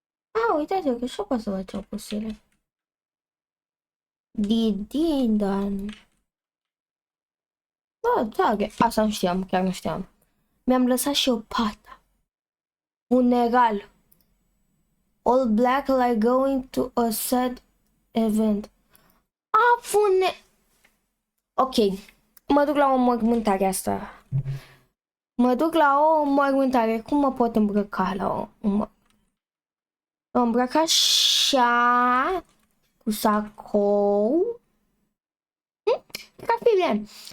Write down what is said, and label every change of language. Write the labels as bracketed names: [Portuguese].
[Romanian] A, uitați că și eu pot să văd ce am pus ele. Didindan. Da, asta nu știam, chiar nu știam. Mi-am lăsat și eu pata. Funeral. [English] All black like going to a sad event. [Romanian] A, Ok. Mă duc la o mormântare asta. Mă duc la o mormântare. Cum mă pot îmbrăca la o... Mă îmbrăc așa. Cu sacou. Cred că ar fi bine.